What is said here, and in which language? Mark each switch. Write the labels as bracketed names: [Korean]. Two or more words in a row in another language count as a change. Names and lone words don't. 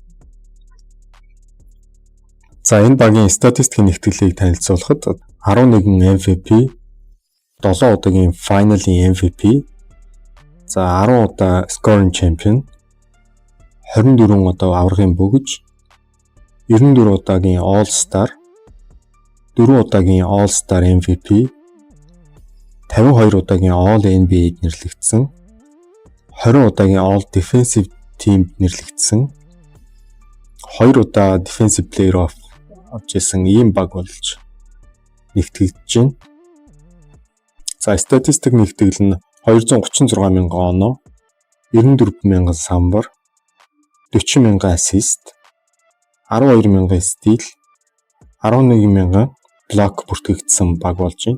[Mongolian] За энэ багийн статистикийн нэгтгэлийг танилцуулахад 11 MVP, 7 удаагийн Final-ийн MVP, за 10 удаа [English] Scoring Champion, [Mongolian] 24 удаа аваргын бүгж, 94 удаагийн [English] All-Star, [Mongolian] 4 удаагийн [English] All-Star MVP, [Mongolian] 52 удаагийн All-NBA нэрлэгдсэн, 20 удаагийн [English] All Defensive Team [Mongolian] нэрлэгдсэн, 2 удаа [English] Defensive Player of [Mongolian] авч ирсэн ийм баг болж нэгтгэж байна. За статистик нэгтгэл нь 236,000 оноо, 94,000 самбар, 40,000 ассист, 12,000 стил, 11,000 блок бүртгэгдсэн баг болж байна.